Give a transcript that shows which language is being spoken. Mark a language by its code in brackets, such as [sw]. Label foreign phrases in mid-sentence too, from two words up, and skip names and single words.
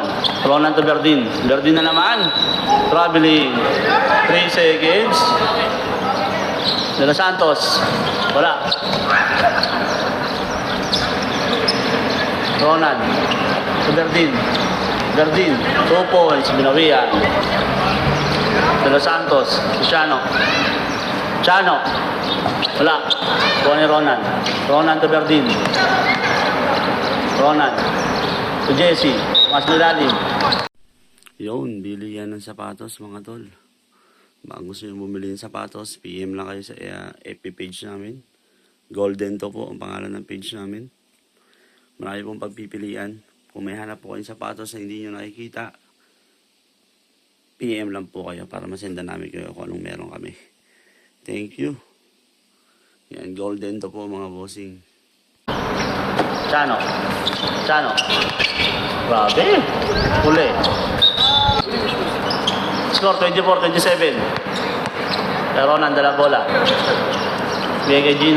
[tl] Ronan to Berdin. Berdin na naman. Traveling. [en] 3 seconds. [tl] De Los Santos. Wala. Ronan. To Berdin. Berdin. 2 points. Binuwian. De Los Santos. Chano. Chano. Wala. Kuha ni Ronan. Ronan to Berdin. Ronan. To Jesse. Mas nilalim. Yun, bili yan ng sapatos mga tol. Baka gusto nyo bumili ng sapatos, PM lang kayo sa FB page namin. Golden to po ang pangalan ng page namin. Marami pong pagpipilian. Kung may hanap po kayong sapatos na hindi nyo nakikita, PM lang po kayo para masenda namin kayo kung anong meron kami. [en] Thank you. [tl] Yan, golden to po mga bossing. Chano. Chano. Grabe. Uli. Score 24-27. Pero nandala bola. Bigay kay Gino.